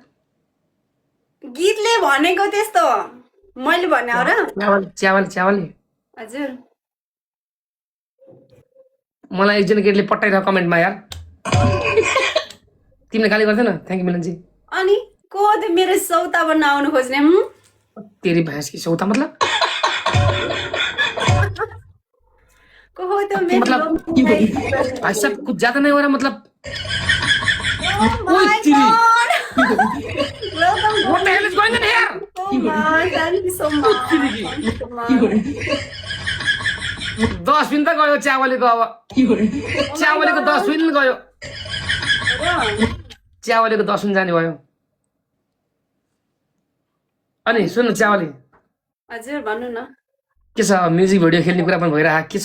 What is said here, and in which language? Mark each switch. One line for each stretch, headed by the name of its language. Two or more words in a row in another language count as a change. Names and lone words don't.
Nepali: गीतले भनेको त्यस्तो मैले भने हो र च्यावाली हजुर मलाई एकजना केटीले पट्टाइरह कमेन्टमा यार तिमीले गाली गर्दैन
English: thank you
Nepali: मिलनजी अनि को त मेरो सौता बन्न आउनु खोज्ने
Hindi: तेरी भैंस की सौता मतलब
Nepali: को हो त मेरो
Hindi: मतलब भाई साहब कुछ ज्यादा नहीं हो रहा मतलब ओए तेरी वेलकम
English: what the hell is going on here thank you so much
Nepali: 10 दिन त गयो च्यावालीको अब च्यावालीको 10 दिन गयो च्यावालीको 10 दिन जाने भयो अनि सुन च्यावाली हजुर भन्नु न के छ म्युजिक भिडियो खेल्ने कुरा पनि भइरहेको के छ